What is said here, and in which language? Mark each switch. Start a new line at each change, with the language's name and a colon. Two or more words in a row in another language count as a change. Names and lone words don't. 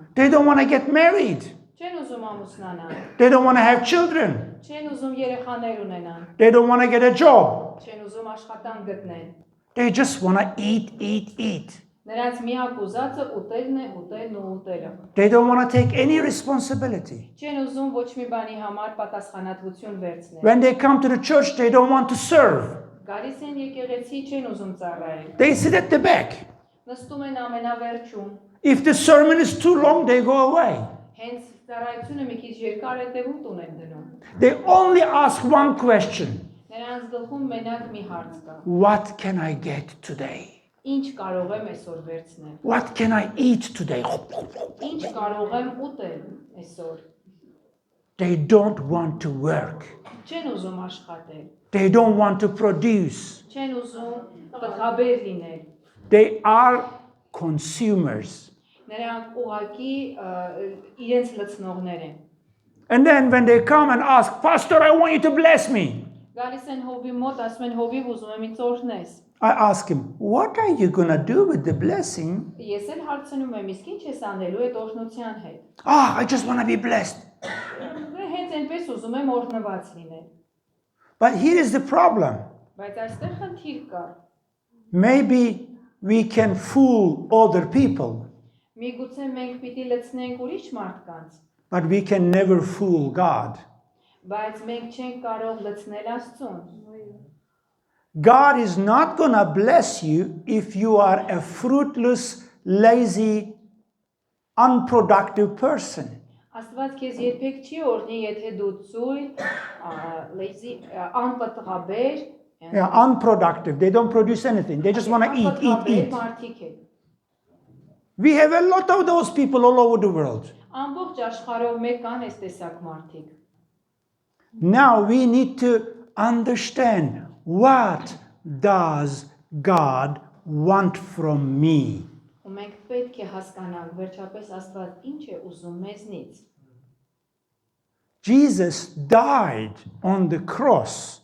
English: They don't want to get married.
Armenian: Չեն ուզում ամուսնանալ։
English: They don't want to have children.
Armenian: Չեն ուզում երեխաներ ունենան։
English: They don't want to get a job.
Armenian: Չեն ուզում աշխատանք գտնեն։
English: They just want to eat.
Armenian: Նրանց միակ ուզածը ուտելն է, ուտելն ու ուտելը։
English: They don't want to take any responsibility.
Armenian: Չեն ուզում ոչ մի բանի համար պատասխանատվություն վերցնել։
English: When they come to the church, they don't want to serve.
Armenian: Գալիս են եկեղեցի, չեն ուզում ծառայել։
English: They sit at the back.
Armenian: Նստում են ամենավերջում։
English: If the sermon is too long, they go away.
Armenian: Հենց ծառայությունը մի քիչ երկար է տևում, տուն են դնում։
English: They only ask one question.
Armenian: Նրանց գլխում մենակ մի հարց կա։
English: What can I get today?
Armenian: Ինչ կարող եմ այսօր վերցնել։
English: What can I eat today?
Armenian: Ինչ կարող եմ ուտել այսօր։
English: They don't want to work.
Armenian: Չեն ուզում աշխատել։
English: They don't want to produce.
Armenian: Չեն ուզում պտղաբեր լինել։
English: They are consumers.
Armenian: Նրանք ուղակի իրենց լցնողներ են։
English: And then when they come and ask, Pastor, I want you to bless me.
Armenian: Գալիս են հովի մոտ, ասում են հովիվ ուզում եմ ինձ օրհնես։
English: I ask him, what are you going to do with the blessing?
Armenian: Ես էլ հարցնում եմ, իսկ ինչ ես անելու այդ օրհնության հետ։
English: I just want to be blessed.
Armenian: Հենց այնպես ուզում եմ օրհնված լինել։
English: But here is the problem.
Armenian: Բայց այստեղ խնդիր կա։
English: Maybe we can fool other people,
Armenian: Միգուցե մենք պիտի լցնենք ուրիշ մարդկանց,
English: but we can never fool God.
Armenian: բայց մենք չենք կարող լցնել Աստծուն։
English: God is not going to bless you if you are a fruitless, lazy, unproductive person.
Armenian: Աստված քեզ երբեք չի օրհնի, եթե դու ծույլ, lazy, անպտղաբեր,
English: Yeah, unproductive. They don't produce anything. They just want to eat.
Armenian: մարդիկ են։
English: We have a lot of those people all over the world.
Armenian: Ամբողջ աշխարհով մեկ կան այս տեսակ մարդիկ։
English: Now we need to understand, what does God want from me?
Armenian: Ու մենք պետք է հասկանանք վերջապես Աստված ինչ է ուզում մեզնից։
English: Jesus died on the cross